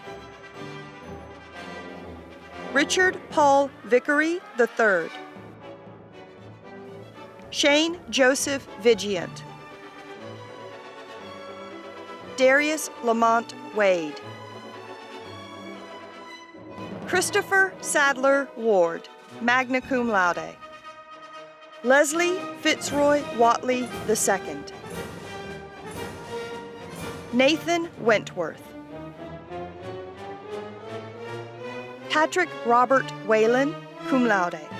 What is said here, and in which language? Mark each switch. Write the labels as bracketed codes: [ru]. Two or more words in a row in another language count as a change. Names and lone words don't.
[en] Richard Paul Vickery III. Shane Joseph Vigiant. Darius Lamont Wade. Christopher Sadler Ward, [la] magna cum laude. [en] Leslie Fitzroy Watley II. Nathan Wentworth. Patrick Robert Whalen, [la] cum laude.